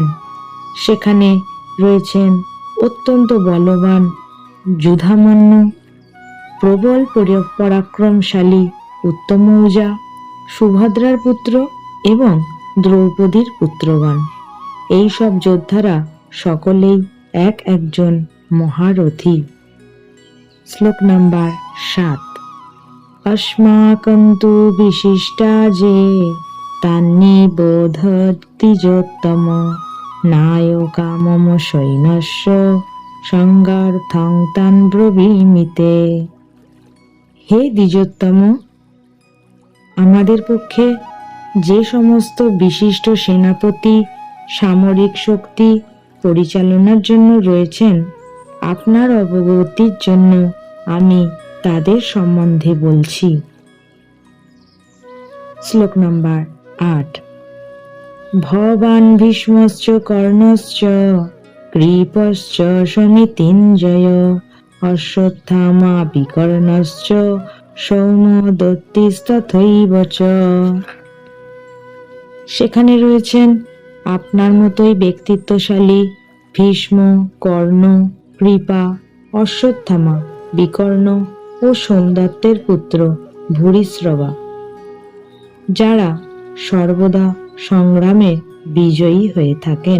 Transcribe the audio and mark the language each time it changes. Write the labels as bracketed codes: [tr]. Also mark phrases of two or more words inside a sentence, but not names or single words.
[bn] সেখানে রয়েছেন অত্যন্ত বলবান যুধামন্যু, প্রবল পরাক্রমশালী উত্তমৌজা, সুভদ্রার পুত্র এবং দ্রৌপদীর পুত্রগণ। এই সব যোদ্ধারা সকলেই এক একজন মহারথী। শ্লোক নাম্বার 7। [sa] अस्माकं विशिष्टा जे तान्निबोधतिजोत्तम नायका मम सैन्यस्य संगार्थं तान् ब्रवीमि ते। [bn] হে দ্বিজোত্তম, আমাদের পক্ষে যে সমস্ত বিশিষ্ট সেনাপতি সামরিক শক্তি পরিচালনার জন্য রয়েছেন, আপনার অবগতির জন্য আমি তাদের সম্বন্ধে বলছি। শ্লোক নম্বর 8। [sa] ভবান ভীষ্মশ্চ কর্ণশ্চ কৃপশ্চ সমিতিঞ্জয় অশ্বত্থামা বিকর্ণশ্চ সৌমদত্তিস্তথৈব চ। [bn] সেখানে রয়েছেন আপনার মতোই ব্যক্তিত্বশালী ভীষ্ম, কর্ণ, কৃপা, অশ্বত্থামা, বিকর্ণ ও সোমদত্তের পুত্র ভূরিশ্রবা, যারা সর্বদা সংগ্রামে বিজয়ী হয়ে থাকেন।